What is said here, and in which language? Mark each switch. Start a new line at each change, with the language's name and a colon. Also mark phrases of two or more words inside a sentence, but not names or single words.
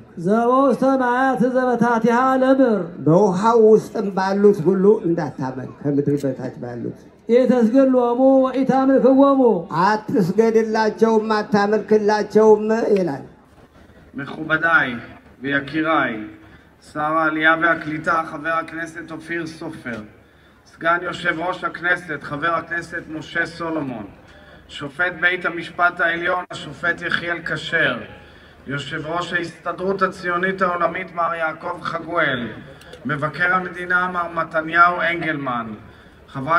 Geez: ዘበውስተ ሰማያት ዘበታቲሃ ለምድር
Amharic: በውሃው ውስጥም ባሉት ሁሉ እንዳታመልክ። ከምድር በታች ባሉት
Geez: ኢተስገድሎሙ ወኢታምልክዎሙ
Amharic: አትስገድላቸውም አታመልክላቸውም ይላል።
Hebrew: מכובדיי ויקיריי, שר העלייה והקליטה חבר הכנסת אופיר סופר, סגן יושב ראש הכנסת חבר הכנסת משה סולומון, שופט בית המשפט העליון השופט יחיאל כשר, יושב ראש ההסתדרות הציונית העולמית מר יעקב חגואל, מבקר המדינה מר מתניהו אנגלמן, חברת